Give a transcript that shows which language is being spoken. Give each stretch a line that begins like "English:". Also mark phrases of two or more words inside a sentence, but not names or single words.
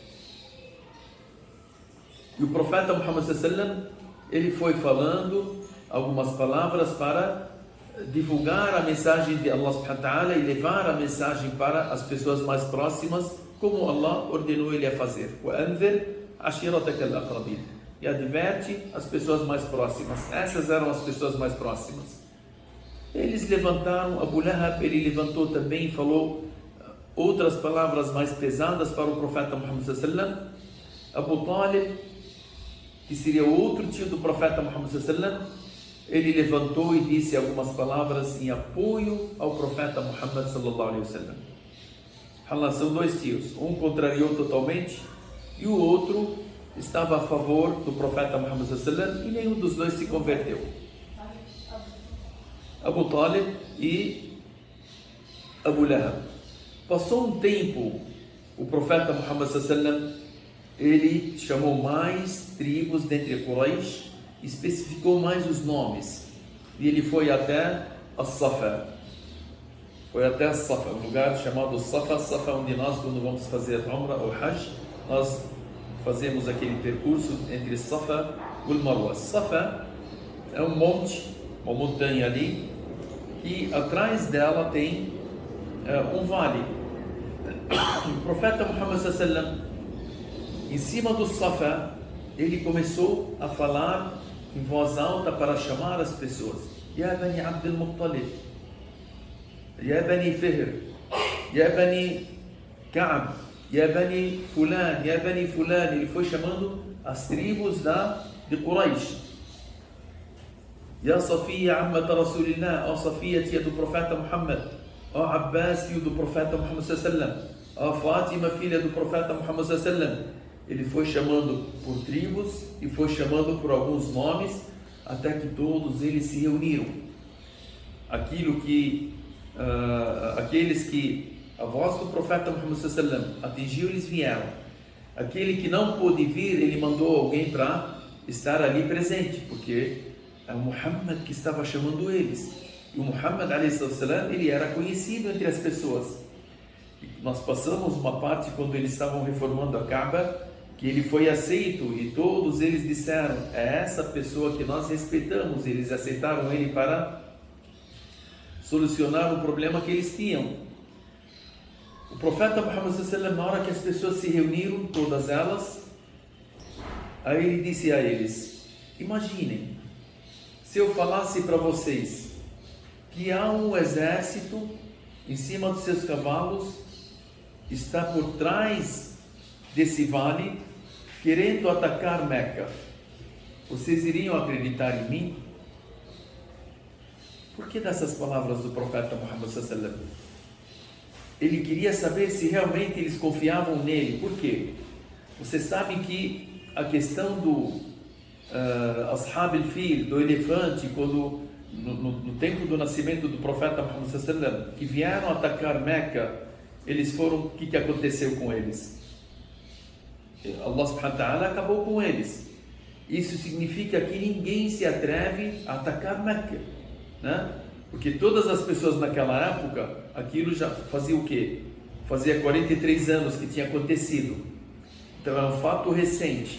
Portuguese: E o profeta Muhammad
Arabic: صلى الله عليه وسلم,
Portuguese: ele foi falando algumas palavras para divulgar a mensagem de Allah
Arabic: سبحانه وتعالى
Portuguese: e levar a mensagem para as pessoas mais próximas, como Allah ordenou ele a fazer.
Arabic: وَأَنذِرْ عَشِيرَتَكَ الْأَقْرَبِينَ.
Portuguese: E adverte as pessoas mais próximas. Essas eram as pessoas mais próximas. Eles levantaram, Abu Lahab, ele levantou também e falou outras palavras mais pesadas para o profeta Muhammad
Arabic: صلى الله عليه وسلم.
Portuguese: Abu Talib, que seria outro tio do profeta Muhammad
Arabic: صلى الله عليه وسلم,
Portuguese: ele levantou e disse algumas palavras em apoio ao profeta Muhammad
Arabic: صلى الله عليه وسلم.
Portuguese: São 2 tios, um contrariou totalmente e o outro estava a favor do profeta Muhammad
Arabic: صلى الله عليه وسلم,
Portuguese: e nenhum dos dois se converteu. Abu Talib e Abu Lahab. Passou um tempo, o profeta Muhammad
Arabic: صلى الله عليه وسلم,
Portuguese: ele chamou mais tribos dentre Quraysh, especificou mais os nomes, e ele foi até As-Safa. Foi até As-Safa, um lugar chamado Safa. Safa, onde nós, quando vamos fazer Umrah ou Hajj, nós fazemos aquele percurso entre Safa e Marwa. Safa é um monte, uma montanha ali, que atrás dela tem um vale. O profeta Muhammad
Arabic: صلى الله عليه وسلم,
Portuguese: em cima do Safa, ele começou a falar em voz alta para chamar as pessoas:
Arabic: يا بني عبد المطلب، يا بني فهر، يا بني كعب، يا بني فلان، يا بني فلان.
Portuguese: Ele foi chamando as tribos de Quraysh.
Arabic: يا صفية عمة رسول الله, ó Safiya,
Portuguese: tia do profeta Muhammad, ó Abbas, tio do profeta Muhammad
Arabic: صلى الله عليه وسلم,
Portuguese: ó Fátima, filha do profeta Muhammad
Arabic: صلى الله عليه وسلم.
Portuguese: Ele foi chamando por tribos e foi chamando por alguns nomes, até que todos eles se reuniram. Aqueles que a voz do profeta Muhammad
Arabic: صلى الله عليه وسلم
Portuguese: atingiu, eles vieram. Aquele que não pôde vir, ele mandou alguém para estar ali presente, porque é o Muhammad que estava chamando eles. E o Muhammad
Arabic: عليه وسلم,
Portuguese: ele era conhecido entre as pessoas. E nós passamos uma parte quando eles estavam reformando a Kaaba, que ele foi aceito, e todos eles disseram: é essa pessoa que nós respeitamos. Eles aceitaram ele para solucionar o problema que eles tinham. O profeta Muhammad
Arabic: صلى الله عليه وسلم,
Portuguese: na hora que as pessoas se reuniram, todas elas, aí ele disse a eles: imaginem, se eu falasse para vocês que há um exército em cima dos seus cavalos, está por trás desse vale, querendo atacar Meca, vocês iriam acreditar em mim? Por que dessas palavras do profeta Muhammad
Arabic: صلى الله عليه وسلم?
Portuguese: Ele queria saber se realmente eles confiavam nele. Por quê? Você sabe que a questão do Ashab al-Fil, do elefante, quando no tempo do nascimento do profeta Muhammad
Arabic: صلى الله عليه وسلم,
Portuguese: que vieram atacar Meca, eles foram, o que aconteceu com eles? Allah
Arabic: سبحانه وتعالى
Portuguese: acabou com eles. Isso significa que ninguém se atreve a atacar Meca, né? Porque todas as pessoas naquela época, aquilo já fazia o quê? Fazia 43 anos que tinha acontecido. Então é um fato recente.